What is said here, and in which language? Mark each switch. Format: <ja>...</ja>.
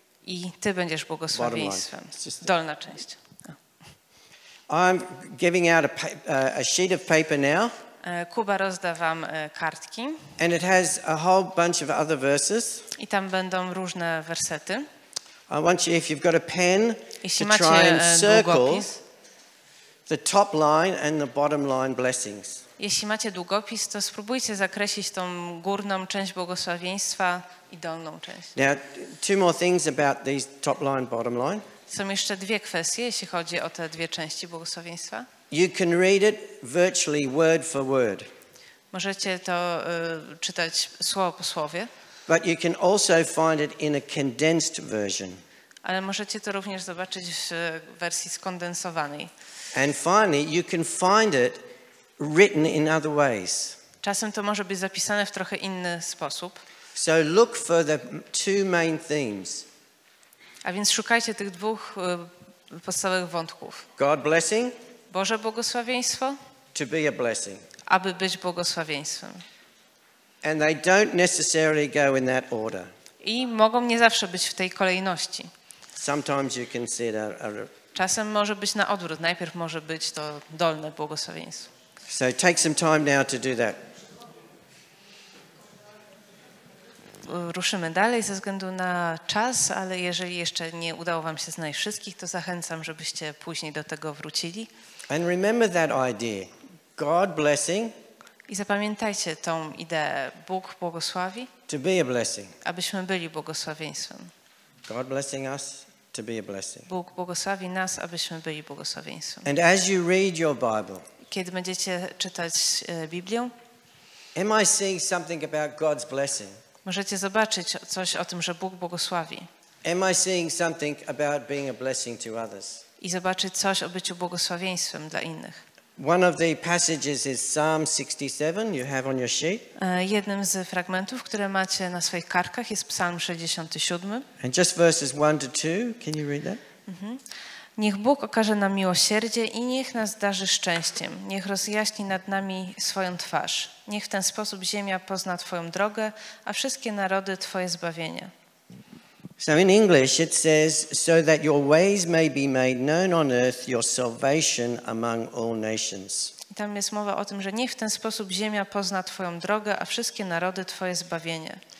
<pl>i ty będziesz błogosławieństwem. Dolna część.</pl> <en>I'm giving out a sheet of paper now.</en> <pl>Kuba rozda wam kartki</pl> <en>And it has a whole bunch of other verses.</en> <pl>i tam będą różne wersety.</pl> <en>I want you, if you've got a pen,</en> <pl>Jeśli</pl> <en>to try</en> <pl>macie</pl> <en>and circle</en> <pl>długopis,</pl> <en>the top line and the bottom line blessings.</en> <pl>to spróbujcie zakreślić tą górną część błogosławieństwa i dolną część.</pl> <en>Now, two more things about these top line, bottom line.</en> <pl>Są jeszcze dwie kwestie, jeśli chodzi o te dwie części błogosławieństwa.</pl> <en>You can read it virtually word for word.</en> <pl>Możecie to czytać słowo po słowie,</pl> <en>But you can also find it in a condensed version.</en> <pl>ale możecie to również zobaczyć w wersji skondensowanej.</pl> <en>And finally, you can find it written in other ways.</en> <pl>Czasem to może być zapisane w trochę inny sposób.</pl> <en>So look for the two main themes.</en> <pl>A więc szukajcie tych dwóch podstawowych wątków.</pl> <en>God blessing,</en> <pl>Boże błogosławieństwo,</pl> <en>to be a blessing.</en> <pl>aby być błogosławieństwem.</pl> <en>And they don't necessarily go in that order.</en> <pl>I mogą nie zawsze być w tej kolejności.</pl> <en>Sometimes you can see it</en> <pl>Czasem może być na odwrót. Najpierw może być to dolne błogosławieństwo.</pl> <en>So take some time now to do that.</en> <pl>ruszymy dalej ze względu na czas, ale jeżeli jeszcze nie udało wam się znaleźć wszystkich, to zachęcam, żebyście później do tego wrócili.</pl> <en>And remember that idea. God blessing.</en> <pl>I zapamiętajcie tą ideę. Bóg błogosławi,</pl> <en>To be a blessing.</en> <pl>abyśmy byli błogosławieństwem.</pl> <en>God blessing us to be a blessing.</en> <pl>Bóg błogosławi nas, abyśmy byli błogosławieństwem.</pl> <en>And as you read your Bible,</en> <pl>Kiedy będziecie czytać Biblię,</pl> <en>am I seeing something about God's blessing?</en> <pl>możecie zobaczyć coś o tym, że Bóg błogosławi.</pl> <en>Am I seeing something about being a blessing to others?</en> <pl>I zobaczyć coś o byciu błogosławieństwem dla innych.</pl> <en>One of the passages is Psalm 67, you have on your sheet.</en> <pl>Jednym z fragmentów, które macie na swoich kartkach, jest Psalm 67.</pl> <en>And just verses 1 to 2, can you read that?</en> <pl>Niech Bóg okaże nam miłosierdzie i niech nas darzy szczęściem. Niech rozjaśni nad nami swoją twarz. Niech w ten sposób ziemia pozna Twoją drogę, a wszystkie narody Twoje zbawienie.</pl> <en>So in English it says, so that your ways may be made known on earth, your salvation among all nations.</en> <pl>I tam jest mowa o tym, że niech w ten sposób ziemia pozna Twoją drogę, a wszystkie narody Twoje zbawienie.</pl>